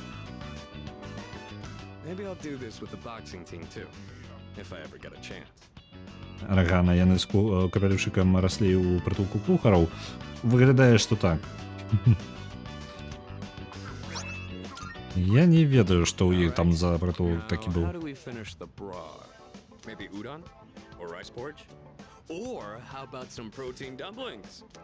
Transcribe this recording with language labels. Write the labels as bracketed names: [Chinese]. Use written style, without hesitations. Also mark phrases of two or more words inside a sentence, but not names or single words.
[Belarusian] Рагана, яны з капелюшыкам раслі ў прытулку кухараў. Выглядае, што так. Я не ведаю, што ў іх там за прытулак такі быў. [English] Maybe udon or rice porridge? Or how about some protein dumplings?